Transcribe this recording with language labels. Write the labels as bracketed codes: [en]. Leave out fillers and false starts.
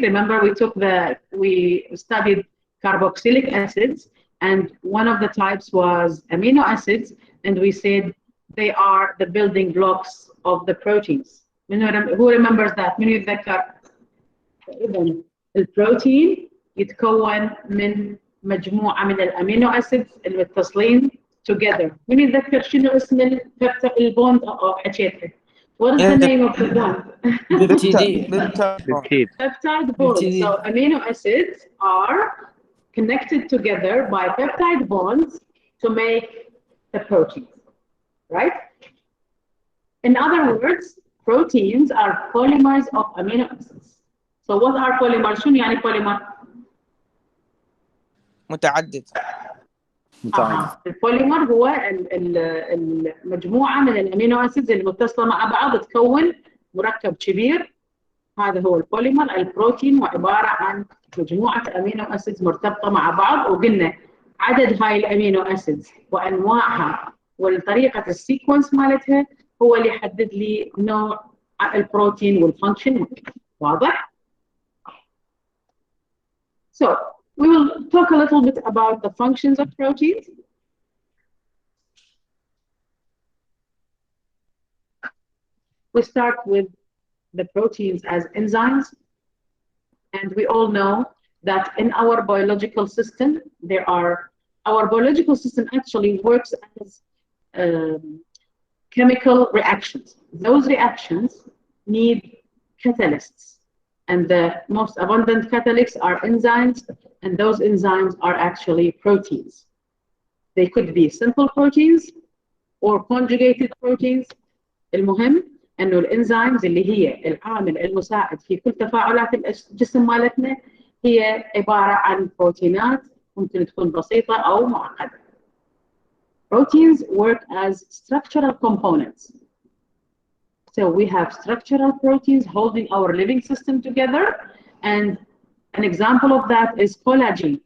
[en] Remember we studied carboxylic acids, and one of the types was amino acids, and we said they are the building blocks of the proteins. Who remembers that? [ar] من يتذكر؟ إذن البروتين يتكون من مجموعة من الأمينو أسيدز المتصلين together. من يتذكر شنو اسم البوند أو حكيتها؟ [en] What is the name of the bond? Peptide bond. So amino acids are connected together by peptide bonds to make the protein. Right? In other words, proteins are polymers of amino acids. So what are polymers? [ar] شنو يعني polymer؟ متعدد. البوليمر هو المجموعة من الامينو اسيدز المتصلة مع بعض تكون مركب كبير. هذا هو البوليمر. البروتين وعبارة عن مجموعة امينو اسيدز مرتبطة مع بعض، وقلنا عدد هاي الامينو اسيدز وانواعها والطريقة السيكونس مالتها هو اللي يحدد لي نوع البروتين والفانكشن. [en] واضح؟ So we will talk a little bit about the functions of proteins. We start with the proteins as enzymes, and we all know that in our biological system our biological system actually works as chemical reactions. those reactions need catalysts. And the most abundant catalysts are enzymes, and those enzymes are actually proteins. They could be simple proteins or conjugated proteins. [ar] المهم انه الانزيمز اللي هي العامل المساعد في كل تفاعلات الجسم مالتنا هي عباره عن بروتينات ممكن تكون بسيطه او معقده. [en] Proteins work as structural components. So we have structural proteins holding our living system together, and an example of that is collagen.